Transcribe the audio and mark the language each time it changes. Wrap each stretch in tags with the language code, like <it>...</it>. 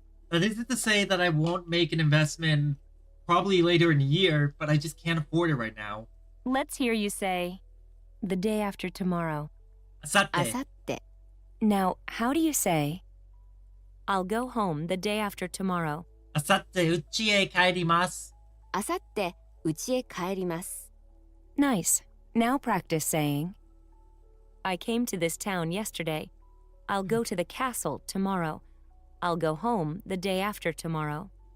<en>That isn't to say that I won't make an investment probably later in the year, but I just can't afford it right now. Let's hear you say, the day after tomorrow. あ</en> <ja>Asate. さって</ja> <en>Now, how do you say, I'll go home the day after tomorrow?</en> <ja>Asate uchi e kaerimasu. あさって家へ帰ります</ja> <en>Nice. Now practice saying, I came to this town yesterday. I'll go to the castle tomorrow. I'll go home the day after tomorrow.</en>